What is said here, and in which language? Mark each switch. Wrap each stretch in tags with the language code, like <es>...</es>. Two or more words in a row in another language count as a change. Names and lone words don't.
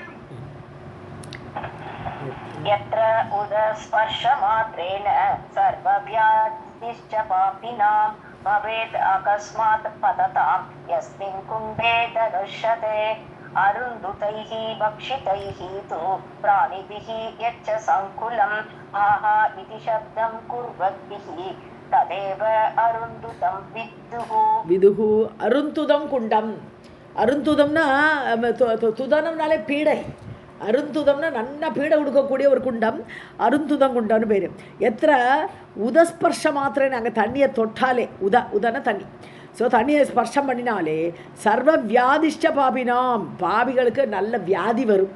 <sa>यत्र उदस्पर्शमात्रेण सर्वव्याधिश्च पापिनां भवेत् अकस्मात् पततां यस्मिन् कुम्भे धनुष्यते अरुन्धुतैः भक्षितैः तु प्राणिभिः यच्च सङ्कुलम् आहा इति शब्दं कुर्वद्भिः तदेव अरुन्धुतं विदुः अरुन्धुतं कुण्डं.</sa> <ta>அருந்துதம்னா துதனம்னாலே பீடை. அருந்துதம்னா நல்லா பீடை கொடுக்கக்கூடிய ஒரு குண்டம், அருந்துதம் குண்டம்னு பேர். எத்தனை</ta> <sa>उदस्पर्श मात्रेण</sa> <ta>நாங்கள் தண்ணியை தொட்டாலே, உதன தண்ணி, ஸோ தண்ணியை ஸ்பர்ஷம் பண்ணினாலே</ta> <sa>सर्वव्याधिश्च पापिनाम्,</sa> <ta>பாபிகளுக்கு நல்ல வியாதி வரும்.</ta>